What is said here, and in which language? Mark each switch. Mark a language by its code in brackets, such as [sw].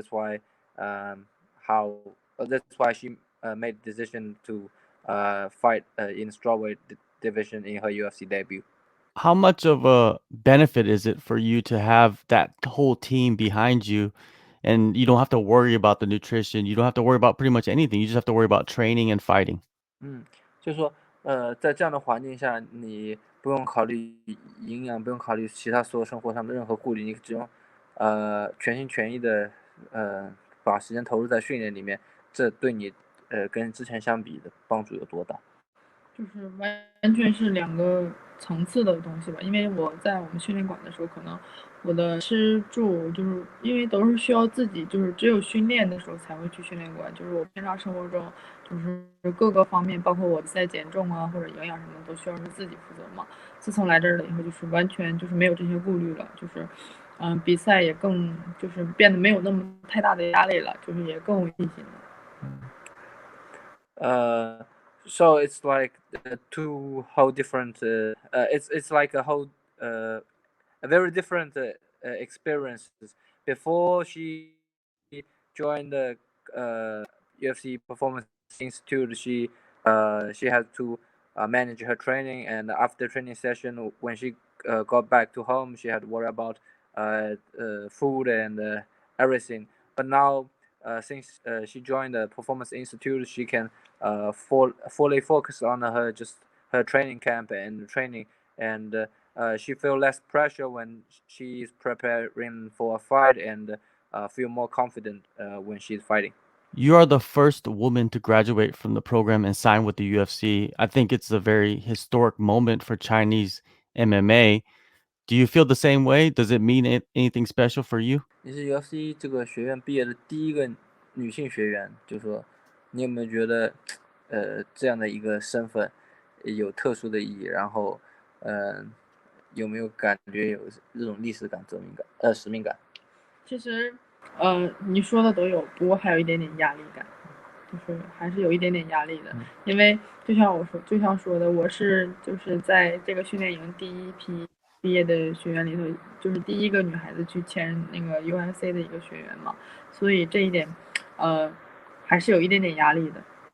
[en] That's why that's why she made the decision to fight in strawweight division in her UFC debut. How much of a benefit is it for you to have that whole team behind you and you don't have to worry about the nutrition, you don't have to worry about pretty much anything, you just have to worry about training and fighting? [zh] 就是说，在这样的环境下，你不用考虑营养，不用考虑其他所有生活上的任何顾虑，你只用全心全意的把时间投入在训练里面，这对你跟之前相比的帮助有多大？就是完全是两个层次的东西吧。因为我在我们训练馆的时候，可能我的吃住就是因为都是需要自己，就是只有训练的时候才会去训练馆。就是我平常生活中，就是各个方面，包括我在减重啊或者营养什么的，都需要是自己负责嘛。自从来这儿了以后，就是完全就是没有这些顾虑了，就是比赛也更就是变得没有那么太大的压力了，就是也更有信心了。 [en] So it's like two whole different. It's like a whole a very different experiences. Before she joined the UFC Performance Institute, she had to manage her training, and after training session, when she got back to home, she had to worry about food and everything. But now, since she joined the Performance Institute, she can fully focus on her training camp and training, and she feel less pressure when she is preparing for a fight, and feel more confident when she's fighting. You are the first woman to graduate from the program and sign with the UFC. I think it's a very historic moment for Chinese MMA. Do you feel the same way? Does it mean anything special for you? [zh] 你是 UFC 这个学院毕业的第一个女性学员，就说你有没有觉得，这样的一个身份有特殊的意义？然后，有没有感觉有这种历史感、责任感、使命感？其实，你说的都有，不过还有一点点压力感，就是还是有一点点压力的，因为就像说的，我就是在这个训练营第一批毕业的学员里头，就是第一个女孩子去签那个 UFC 的一个学员嘛，所以这一点，还是有一点点压力的。